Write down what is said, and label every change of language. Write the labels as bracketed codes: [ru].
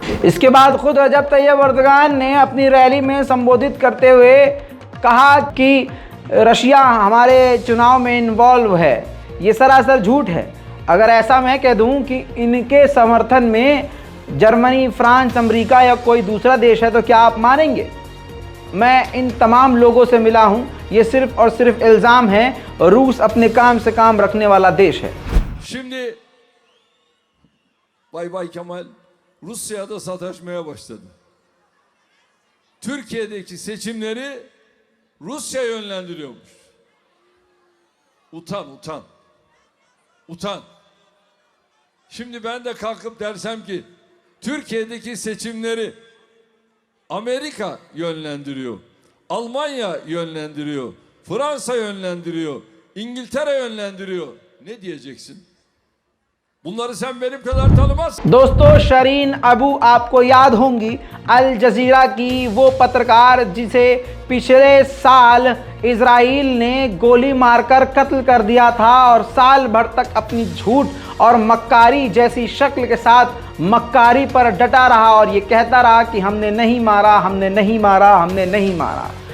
[hi] इसके बाद खुद रजब तैयब एर्दोगान ने अपनी रैली में संबोधित करते हुए कहा कि रशिया हमारे चुनाव में इन्वॉल्व है, ये सरासर झूठ है। अगर ऐसा मैं कह दूं कि इनके समर्थन में जर्मनी, फ्रांस, अमेरिका या कोई दूसरा देश है तो क्या आप मानेंगे? मैं इन तमाम लोगों से मिला हूं, ये सिर्फ और सिर्फ इल्ज़ाम है। रूस अपने काम से काम रखने वाला देश है। [tr] Şimdi Bay Kemal Rusya'da sataşmaya başladı. Türkiye'deki seçimleri Rusya yönlendiriyormuş. Utan, utan. Utan. Şimdi ben de kalkıp dersem ki Türkiye'deki seçimleri Amerika yönlendiriyor. Almanya yönlendiriyor. Fransa yönlendiriyor. İngiltere yönlendiriyor. Ne diyeceksin? bunları sen benim kadar tanımazsın. [hi] दोस्तों शरीन अबू आपको याद होंगी अल जजीरा की वो पत्रकार जिसे पिछले साल इजराइल ने गोली मारकर कत्ल कर दिया था और साल भर तक अपनी झूठ और मक्कारी जैसी शक्ल के साथ मक्कारी पर डटा रहा और ये कहता रहा कि हमने नहीं मारा, हमने नहीं मारा, हमने नहीं मारा।